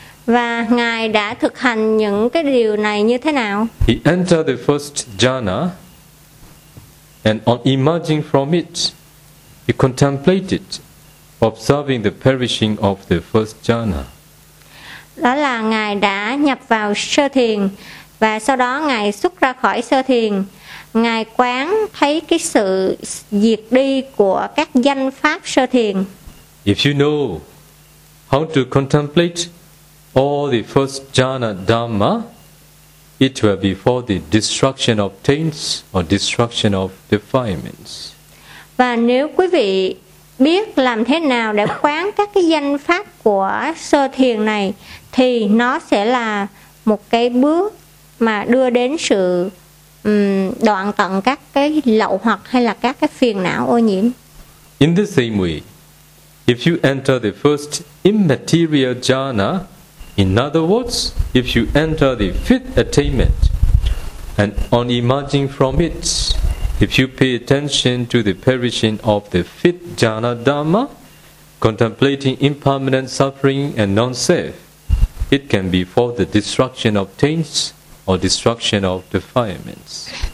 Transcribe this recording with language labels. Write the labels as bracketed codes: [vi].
[vi] Và ngài đã thực hành những cái điều này như thế nào? [en] He entered the first jhana, and on emerging from it, he contemplated, observing the perishing of the first jhana. [vi] Đó là ngài đã nhập vào sơ thiền và sau đó ngài xuất ra khỏi sơ thiền, ngài quán thấy cái sự diệt đi của các danh pháp sơ thiền. [en] If you know how to contemplate all the first jhana dhamma, it will be for the destruction of taints or destruction of defilements. [vi] Và nếu quý vị biết làm thế nào để quán các cái danh pháp của sơ thiền này thì nó sẽ là một cái bước mà đưa đến sự đoạn tận các cái lậu hoặc hay là các cái phiền não ô nhiễm. [en] In the same way, if you enter the first immaterial jhana, in other words, if you enter the fifth attainment, and on emerging from it, if you pay attention to the perishing of the fifth jhana dhamma, contemplating impermanent suffering and non-self, it can be for the destruction of taints or destruction of defilements.